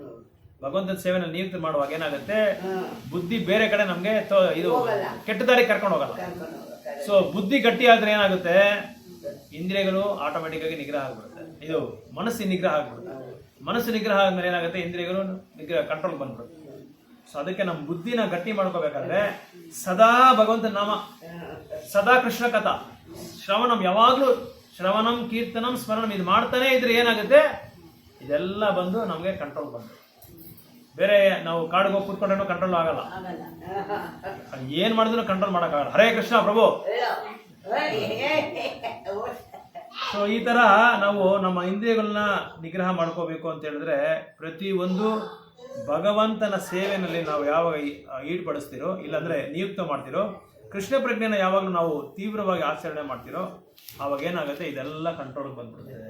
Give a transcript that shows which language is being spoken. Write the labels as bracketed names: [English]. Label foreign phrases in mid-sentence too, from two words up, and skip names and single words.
[Kannada] ಭಗವಂತನ ಸೇವೆನಲ್ಲಿ ನಿಯುಕ್ತಿ ಮಾಡುವಾಗ ಏನಾಗುತ್ತೆ, ಬುದ್ಧಿ ಬೇರೆ ಕಡೆ ನಮ್ಗೆ ಇದು ಕೆಟ್ಟ ದಾರಿ ಕರ್ಕೊಂಡು ಹೋಗಲ್ಲ. ಸೊ ಬುದ್ಧಿ ಗಟ್ಟಿ ಆದ್ರೆ ಏನಾಗುತ್ತೆ, ಇಂದ್ರಿಯಗಳು ಆಟೋಮೆಟಿಕ್ ಆಗಿ ನಿಗ್ರಹ ಆಗ್ಬಿಡುತ್ತೆ. ಇದು ಮನಸ್ಸಿನ ನಿಗ್ರಹ ಆಗ್ಬಿಡುತ್ತೆ. ಮನಸ್ಸು ನಿಗ್ರಹ ಆದ್ಮೇಲೆ ಏನಾಗುತ್ತೆ, ಇಂದ್ರಿಯಗಳು ನಿಗ್ರಹ ಕಂಟ್ರೋಲ್ ಬಂದ್ಬಿಡುತ್ತೆ. ಸೊ ಅದಕ್ಕೆ ನಮ್ಮ ಬುದ್ಧಿನ ಗಟ್ಟಿ ಮಾಡ್ಕೋಬೇಕಾದ್ರೆ ಸದಾ ಭಗವಂತನ ನಾಮ, ಸದಾ [Sanskrit] ಕೃಷ್ಣ ಕಥಾ ಶ್ರವಣಂ, [Kannada] ಯಾವಾಗ್ಲೂ [Sanskrit] ಶ್ರವಣಂ ಕೀರ್ತನಂ ಸ್ಮರಣಂ [Kannada] ಇದು ಮಾಡ್ತಾನೆ ಇದ್ರೆ ಏನಾಗುತ್ತೆ, ಇದೆಲ್ಲ ಬಂದು ನಮ್ಗೆ ಕಂಟ್ರೋಲ್ ಬಂದು. ಬೇರೆ ನಾವು ಕಾಡಿಗೆ ಹೋಗಿ ಕೂತ್ಕೊಂಡ್ರೂ ಕಂಟ್ರೋಲ್ ಆಗಲ್ಲ. ಏನ್ ಮಾಡಿದ್ರು ಕಂಟ್ರೋಲ್ ಮಾಡಕ್ಕಾಗಲ್ಲ. ಹರೇ ಕೃಷ್ಣ ಪ್ರಭು. ಸೊ ಈ ತರ ನಾವು ನಮ್ಮ ಇಂದ್ರಿಯಗಳನ್ನ ನಿಗ್ರಹ ಮಾಡ್ಕೋಬೇಕು ಅಂತ ಹೇಳಿದ್ರೆ, ಪ್ರತಿಯೊಂದು ಭಗವಂತನ ಸೇವೆನಲ್ಲಿ ನಾವು ಯಾವಾಗ ಈಡ್ಪಡಿಸ್ತಿರೋ, ಇಲ್ಲಾಂದ್ರೆ ನಿಯುಕ್ತ ಮಾಡ್ತಿರೋ, ಕೃಷ್ಣ ಪ್ರಜ್ಞೆನ ಯಾವಾಗಲೂ ನಾವು ತೀವ್ರವಾಗಿ ಆಚರಣೆ ಮಾಡ್ತಿರೋ, ಆವಾಗ ಏನಾಗುತ್ತೆ, ಇದೆಲ್ಲ ಕಂಟ್ರೋಲ್ ಬಂದ್ಬಿಡುತ್ತೆ.